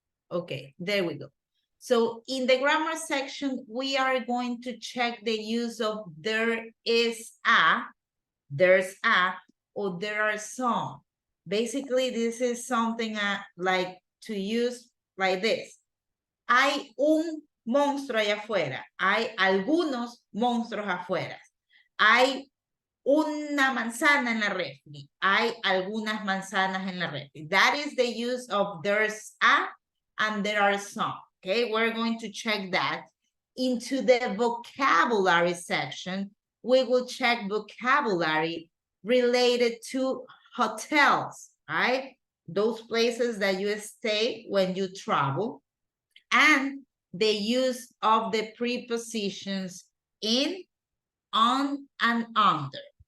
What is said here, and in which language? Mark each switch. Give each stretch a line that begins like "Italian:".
English: Okay, there we go. So in the grammar section, we are going to check the use of there is a, there's a, or there are some. Basically, this is something like to use like this.
Spanish: Hay un monstruo allá afuera. Hay algunos monstruos afuera. Hay una manzana en la refri. Hay algunas manzanas en la refri.
English: That is the use of there's a and there are some. Okay, we're going to check that. Into the vocabulary section, we will check vocabulary related to hotels, right? Those places that you stay when you travel, and the use of the prepositions in, on, and under.